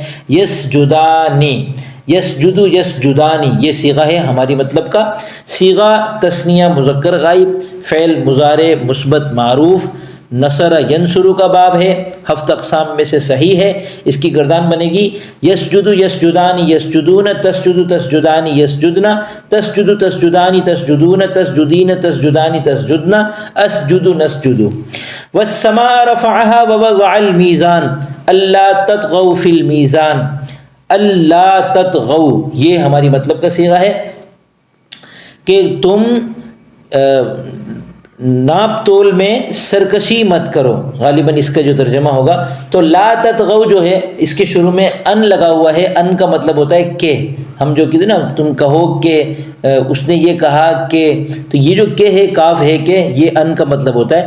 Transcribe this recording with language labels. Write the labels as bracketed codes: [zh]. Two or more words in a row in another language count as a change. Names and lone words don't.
[ar] یسجدانی، یسجدو، یسجدانی، [ur] یہ صیغہ ہے ہماری مطلب کا۔ صیغہ تثنیہ مذکر غائب، فعل مضارع مثبت معروف، [ar] نصر ینصر [ur] کا باب ہے، ہفت اقسام میں سے صحیح ہے۔ اس کی گردان بنے گی [ar] یسجدو، یسجدانی، یسجدون، تسجدو، تسجدانی، یسجدنا، تسجدو، تسجدانی، تسجدون، تسجدین، تسجدانی، تسجدنا، اسجدو، نسجدو۔ والسماء رفعها ووضع الميزان الا تطغوا في الميزان، اللہ تطغوا، [ur] یہ ہماری مطلب کا صیغہ ہے کہ تم ناپ تول میں سرکشی مت کرو، غالباً اس کا جو ترجمہ ہوگا۔ تو [ar] لا تطغوا [ur] جو ہے اس کے شروع میں ان لگا ہوا ہے، ان کا مطلب ہوتا ہے کہ، ہم جو کہتے ہیں نا تم کہو کہ اس نے یہ کہا کہ، تو یہ جو کہ ہے کاف ہے کہ، یہ ان کا مطلب ہوتا ہے۔